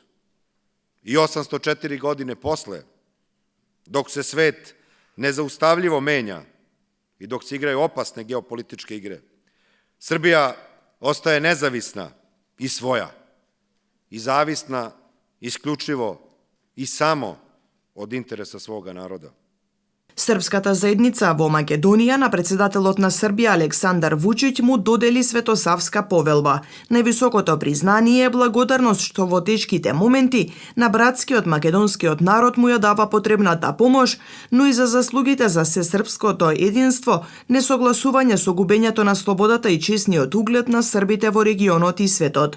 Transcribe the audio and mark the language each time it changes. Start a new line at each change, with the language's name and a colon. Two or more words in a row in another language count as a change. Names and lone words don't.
Serbian: I 804 godine posle, dok se svet nezaustavljivo menja i dok se igraju opasne geopolitičke igre, Srbija ostaje nezavisna i svoja, i zavisna isključivo i samo od interesa svoga naroda.
Macedonian: Српската заедница во Македонија на председателот на Србија Александар Вучиќ му додели Светосавска повелба. Највисокото признание е благодарност што во тешките моменти на братскиот македонскиот народ му ја дава потребната помош, но и за заслугите за сесрпското единство, несогласување со губењето на слободата и честниот углед на србите во регионот и светот.